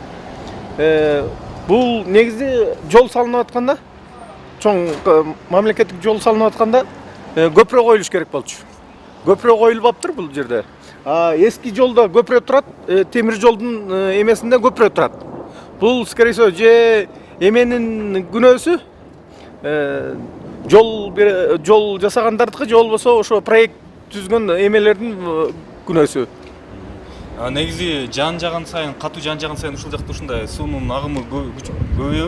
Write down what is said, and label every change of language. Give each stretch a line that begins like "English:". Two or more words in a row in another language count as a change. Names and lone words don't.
Kyrgyz: Бул негизи жол салынып атканда, чоң мамлекеттик жол салынып атканда көпүрө коюлуш керек болчу. Көпүрө коюлуп аптыр бул жерде. Эски жолдо көпүрө турат, темир жолдун эмесинде көпүрө турат. Бул
Russian: скорее всего
Kyrgyz: же эменин күнөөсү, жол жасагандардыкы, же болбосо ошо проект түзгөн эмелердин күнөөсү. Негизи жаан жаган сайын, катуу жаан жаган сайын ушул жакта ушундай суунун агымы көбөйөбү?